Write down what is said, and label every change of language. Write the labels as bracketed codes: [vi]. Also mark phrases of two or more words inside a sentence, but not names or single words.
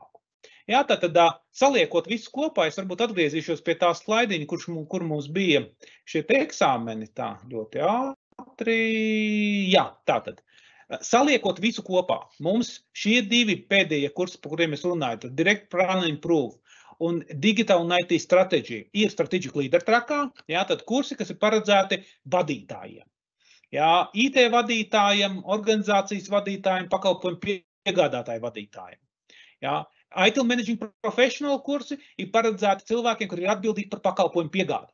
[lv] Jā, tad saliekot visu kopā, es varbūt atgriezīšos pie tā slaidiņa, kur mums bija šie te eksāmeni, tā ļoti ātri. Jā, tātad. Saliekot visu kopā, mums šie divi pēdējie kursi, par kuriem es runāju, tad Direct Plan and Improve un Digital un IT Strategy ir Strategic Leader trackā, jā, tad kursi, kas ir paredzēti vadītājiem. Jā, IT vadītājiem, organizācijas vadītājiem, pakalpojumu piegādātāju vadītājiem. Jā, ITIL Managing Professional kursi ir paredzēti cilvēkiem, kuri ir atbildīgi par pakalpojumu piegādi.